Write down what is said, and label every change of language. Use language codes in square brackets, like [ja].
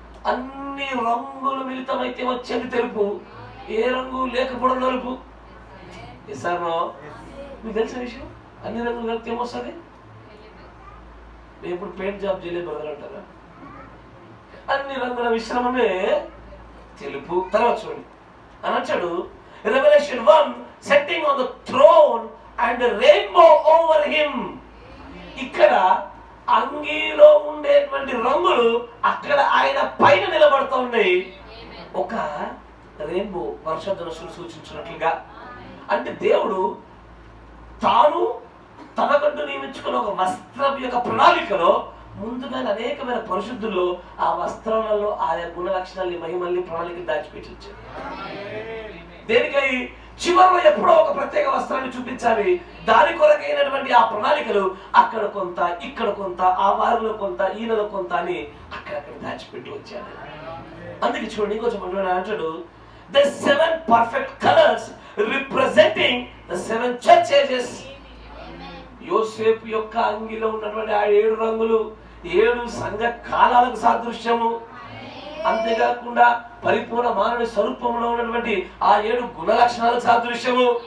[te] అన్ని రంగులు మిళితమైతే వచ్చేది తెలుపు, ఏ రంగు లేకపోవడం నలుపు. ఎసారో మీకు తెలిసిన విషయం, అన్ని రంగులు కలిపితే ఏమొస్తుంది? నేను ఇప్పుడు పెయింట్ జాబ్ చేయలేదు బ్రదర్ అంటారా? అన్ని రంగుల మిశ్రమమే తెలుపు. తర్వాత చూడండి అని వచ్చాడు, [en] Revelation 1, setting on the throne and the rainbow over him. [te] ఇక్కడ అంగీలో ఉండేటువంటి రంగులు అక్కడ ఆయన పైన నిలబడుతూ ఉన్నాయి. ఒక రెయిన్బో, వర్షధనుసును సూచించినట్లుగా. అంటే దేవుడు తాను తనకంటూ నియమించుకున్న ఒక వస్త్రం యొక్క ప్రణాళికలో ముందుగానే అనేకమైన పరిశుద్ధుల్లో ఆ వస్త్రాలలో ఆయా గుణ లక్షణాలని, మహిమల్ని, ప్రణాళిక దాచిపెట్టి వచ్చాడు. దేనికై? చివరిలో ఎప్పుడో ఒక ప్రత్యేక వస్త్రాన్ని చూపించాలి. దాని కొరకైనటువంటి ఆ ప్రణాళికలు అక్కడ కొంత, ఇక్కడ కొంత, ఆ వారిలో కొంత, ఈయనలో కొంత అని అక్కడక్కడ దాచిపెట్టి వచ్చాడు. అందుకే చూడండి ఇంకొంచెం అంటాడు, [en] the 7 perfect colors representing the 7 church ages. [te] యోసేపు యొక్క అంగిలో ఉన్నటువంటి ఆ 7 రంగులు 7 సంఘ కాలాలకు సాదృశ్యము. అంతేకాకుండా పరిపూర్ణ మానవ స్వరూపంలో ఉన్నటువంటి ఆ 7 గుణ లక్షణాలకు సాదృశ్యము.